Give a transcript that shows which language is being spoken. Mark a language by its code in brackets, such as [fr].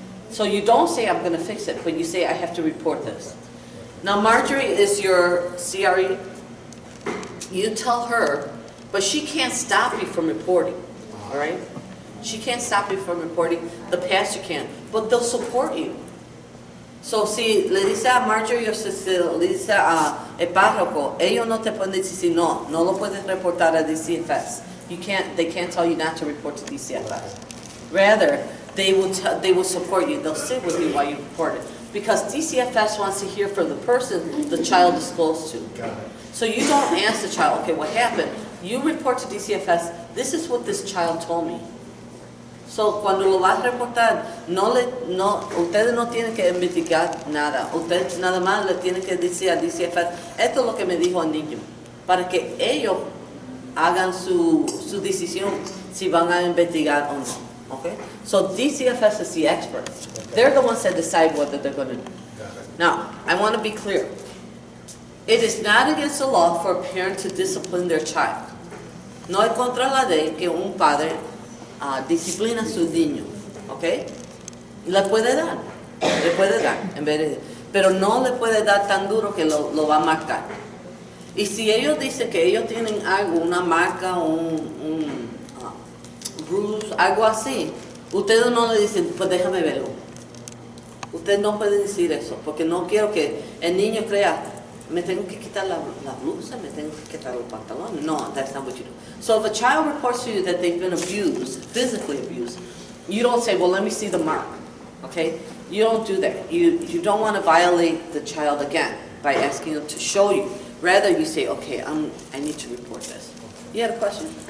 [en] So you don't say, I'm going to fix it, but you say, I have to report this. Now, Marjorie is your CRE. You tell her, but she can't stop you from reporting. All right? She can't stop you from reporting. The pastor can. But they'll support you. [es] So, si le dice a Marjorie o si le dice a el párroco, ellos no te pueden decir, no lo puedes reportar a DCFS. [en] They can't tell you not to report to DCFS. Rather, they will support you. They'll sit with you while you report it. Because DCFS wants to hear from the person the child is close to. So you don't ask the child, okay, what happened? You report to DCFS, this is what this child told me. [es] So cuando lo vas a reportar, ustedes no tienen que investigar nada. Ustedes nada más le tienen que decir a DCFS, esto es lo que me dijo el niño. Para que ellos hagan su decisión si van a investigar o no. [en] Okay? So DCFS is the expert. They're the ones that decide whether they're going to do. Now, I want to be clear. It is not against the law for a parent to discipline their child. [es] No es contra la ley que un padre disciplina a su niño. Okay? Le puede dar, en vez de, pero no le puede dar tan duro que lo va a marcar. Y si ellos dicen que ellos tienen algo, una marca, un bruise, algo así, ustedes no le dicen, pues déjame verlo. Ustedes no pueden decir eso, porque no quiero que el niño crea, me tengo que quitar la blusa, me tengo que quitar los pantalones. [en] No, that's not what you do. So if a child reports to you that they've been abused, physically abused, you don't say, well, let me see the mark, okay? You don't do that. You don't want to violate the child again by asking them to show you. Rather, you say, okay, I need to report this. You had a question?